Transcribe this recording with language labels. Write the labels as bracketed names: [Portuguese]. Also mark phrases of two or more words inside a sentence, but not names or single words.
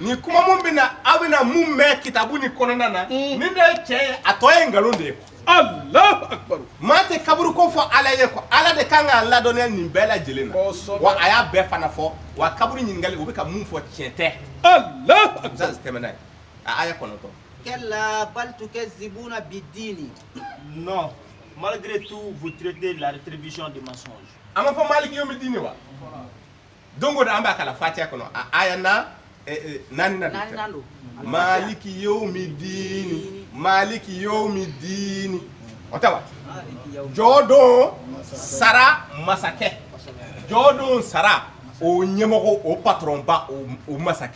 [Bambara] ni kuma mun bɛ na aw bɛ na mun mɛn kitabu ni kɔnɔna na ni de ye tiɲɛ ye a tɔ ye nkalon de ye [Arabic] الله أكبر [Bambara] maa tɛ kaburu ko fɔ ala ye ko ala de kan k'a ladɔnniya nin bɛɛ lajɛlen na wa a y'a bɛɛ fana fɔ wa kaburu ɲininkali o bɛ ka mun fɔ tiɲɛ tɛ [Arabic] الله أكبر [Bambara] ça tɛmɛ n'a ye a aya 9 [Arabic] كلا بل تكذبون بالدين [French] Non, malgré tout, vous traitez la rétribution des mensonges. [Bambara] a ma fɔ [Arabic] مالك يوم الدين [Bambara] wa don o don an b'a kala fatiha kɔnɔ a aya na naani na nalo [Arabic] مالك يوم الدين [Bambara] o tɛ wa jɔ don sara masakɛ jɔ don sara o ɲɛmɔgɔ o patron ba o masakɛ